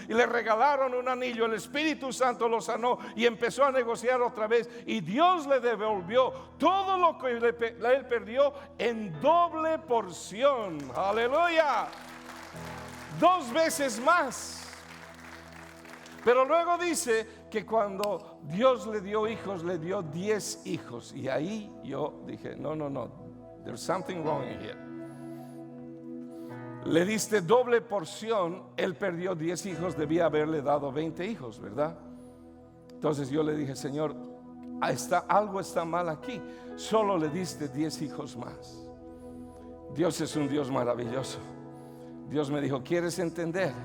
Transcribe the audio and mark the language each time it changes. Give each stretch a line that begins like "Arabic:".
Spanish: Y le regalaron un anillo. El Espíritu Santo lo sanó y empezó a negociar otra vez, y Dios le devolvió todo lo que él perdió en doble porción. Aleluya, 2 veces más. Pero luego dice que cuando Dios le dio hijos, le dio 10 hijos. Y ahí yo dije: no,
English: there's something wrong here.
Spanish: Le diste doble porción, él perdió 10 hijos, debía haberle dado 20 hijos, ¿verdad? Entonces yo le dije: Señor, algo está mal aquí, solo le diste 10 hijos más. Dios es un Dios maravilloso. Dios me dijo: ¿quieres entender?